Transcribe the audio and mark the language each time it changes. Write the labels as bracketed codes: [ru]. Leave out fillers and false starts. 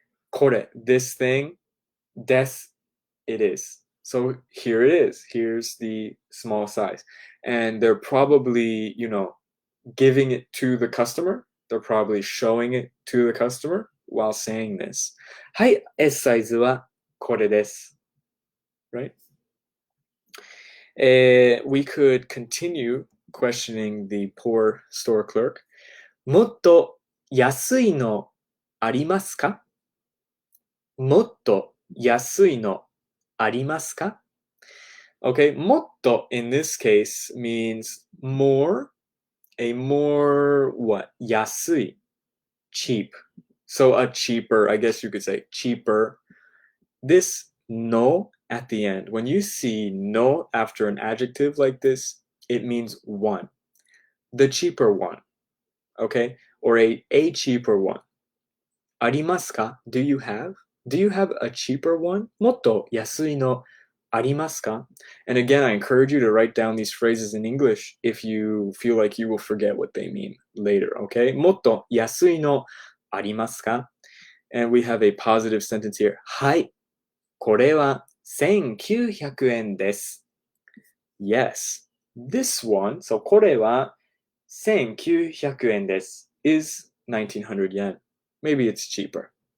[ja] これ [en] This thing, [ja] です [en] It is. So here it is. Here's the small size. And they're probably, giving it to the customer. They're probably showing it to the customer while saying this. [ja] はい、S サイズはこれです。 [en] Right? We could continue questioning the poor store clerk. [ja] もっと安いのありますか？もっと安いのありますか？ [en] Okay, もっと in this case means more, a more what? 安い, cheap. So a cheaper, I guess you could say cheaper. This no at the end, when you see no after an adjective like this, it means one, the cheaper one, okay? Or a cheaper one. [ja] ありますか? [en] Do you have? Do you have a cheaper one? [ja] もっと安いのありますか? [en] And again, I encourage you to write down these phrases in English if you feel like you will forget what they mean later, okay? [ja] もっと安いのありますか? [en] And we have a positive sentence here. [ja] はい。これは1900円です。 [en] Yes. This one, so [ja] これは1900円です [en] is 1900 yen. Maybe it's cheaper.